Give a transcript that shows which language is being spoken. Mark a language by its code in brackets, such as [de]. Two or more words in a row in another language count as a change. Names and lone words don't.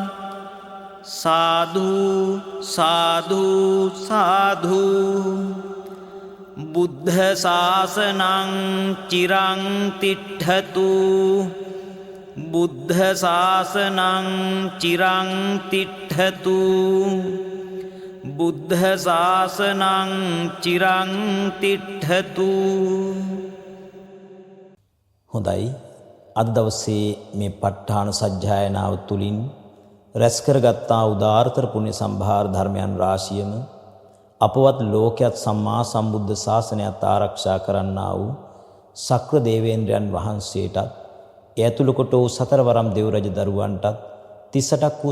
[pi] සාදු සාදු සාදු බුද්ධ ශාසනං චිරං තිට්ඨතු බුද්ධ ශාසනං චිරං තිට්ඨතු බුද්ධ ශාසනං චිරං තිට්ඨතු. [si] හොඳයි, අද දවසේ මේ ප ဋ ාණ සජ්ජායනාව තුළින් රැස් කරගත්තා උදාාරතර පුණ්‍ය සම්භාර ධර්මයන් රාශියම අපවත් ලෝකයක් සම්මා සම්බුද්ධ ශාසනයත් ආරක්ෂා කරන්නා වූ සක්‍ර දේවේන්ද්‍රයන් වහන්සේටත් ඒ ඇතුළු කොට වූ සතරවරම් දෙව් රජ දරුවන්ටත් 38ක් වූ